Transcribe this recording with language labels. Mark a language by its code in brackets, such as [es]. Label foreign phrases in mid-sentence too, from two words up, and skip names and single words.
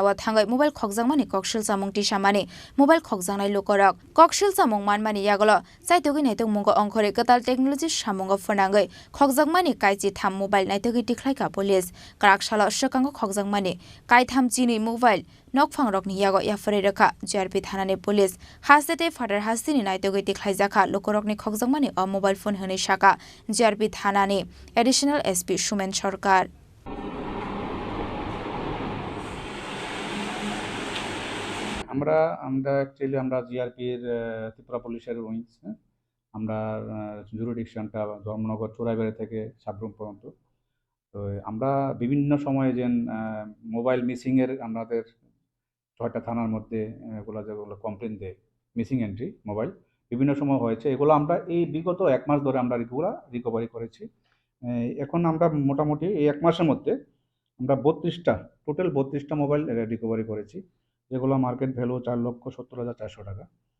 [trp] wa thangai mobile Khokjakmani kokshil samung tisamani mobile khokjangnai lokorok kokshil samung manmani yagulo saitogi naitok mungo ongkhore katal technology samungo phonangai Khokjakmani kaichi tham mobile naitogi tikhlaika police Kraksalo Swkango Khokjakmani Kaithamchinwi MobileNokphang RokniYago Yapharwi Rwkha GRP ThananiPolice hastate father hastini naitogi tikhlaijaka lokorokni Khokjakmani a [en] mobile phone [trp] hone shaka GRP Thanani [en] additional SP [trp] Sumen Sarkar [bn] আমরা অ্যাকচুয়ালি আমরা জিআরপির ত্রিপুরা পুলিশের উইংস আমরা জুরিডিকশনটা ধর্মনগর চোরাইবাড়ি থেকে সাবরুম পর্যন্ত তো আমরা বিভিন্ন সময়ে যে [en] mobile missing [bn] আমাদের ৬টা থানার মধ্যে যেগুলো কমপ্লেন দেয় [en] missing entry mobile [bn] বিভিন্ন সময় হয়েছে এগুলো আমরা এই বিগত 1 মাস ধরে আমরা রিকভারি করেছি এখন আমরা মোটামুটি এই 1 মাসের মধ্যে আমরা টোটাল 32টা [en] mobile recovery [bn] করেছি যেগুলো [en] market value [bn] 4,70,400 টাকা